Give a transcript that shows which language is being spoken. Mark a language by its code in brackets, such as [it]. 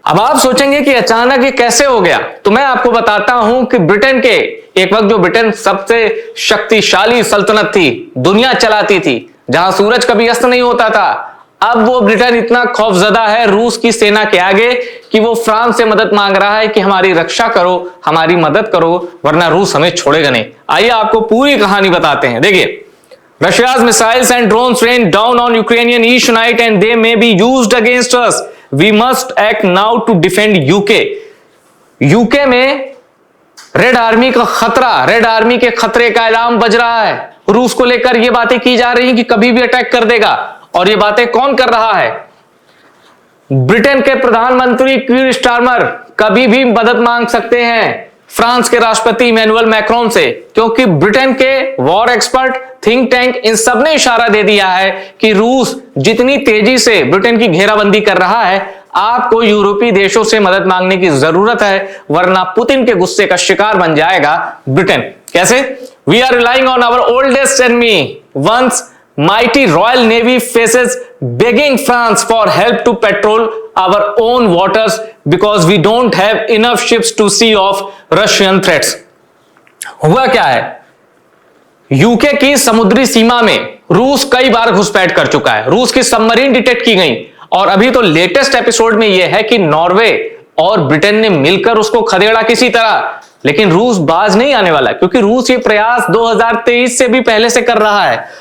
[hi] अब आप सोचेंगे कि अचानक ये कैसे हो गया, तो मैं आपको बताता हूं कि ब्रिटेन के एक वक्त जो ब्रिटेन सबसे शक्तिशाली सल्तनत थी, दुनिया चलाती थी, जहां सूरज कभी अस्त नहीं होता था, अब वो ब्रिटेन इतना खौफजदा है रूस की सेना के आगे कि वो फ्रांस से मदद मांग रहा है कि हमारी रक्षा करो, हमारी मदद करो, वरना रूस हमें छोड़ेगा नहीं। आइए आपको पूरी कहानी बताते हैं। [en] देखिए, Russia's missiles and drones rain down on Ukrainian each night and they may be used against us. We must act now to defend UK. [hi] UK में रेड आर्मी का खतरा, रेड आर्मी के खतरे का अलार्म बज रहा है। रूस को लेकर ये बातें की जा रही हैं कि कभी भी अटैक कर देगा। और ये बातें कौन कर रहा है? ब्रिटेन के प्रधानमंत्री कीर स्टारमर कभी भी मदद मांग सकते हैं फ्रांस के राष्ट्रपति इमैनुअल मैक्रोन से, क्योंकि ब्रिटेन के वॉर एक्सपर्ट, थिंक टैंक, इन सब ने इशारा दे दिया है कि रूस जितनी तेजी से ब्रिटेन की घेराबंदी कर रहा है, आपको यूरोपीय देशों से मदद मांगने की जरूरत है, वरना पुतिन के गुस्से का शिकार बन जाएगा ब्रिटेन। कैसे? [en] We are relying on our oldest enemy, once mighty Royal Navy faces begging France for help to patrol our own waters because we don't have enough ships to see off Russian threats। [hi] हुआ क्या है? UK की समुद्री सीमा में रूस कई बार घुसपैठ कर चुका है। रूस की सबमरीन डिटेक्ट की गई और अभी तो लेटेस्ट एपिसोड में यह है कि नॉर्वे और ब्रिटेन ने मिलकर उसको खदेड़ा किसी तरह, लेकिन रूस बाज नहीं आने वाला, क्योंकि रूस ये प्रयास 2023 से भी पहले से कर रहा है।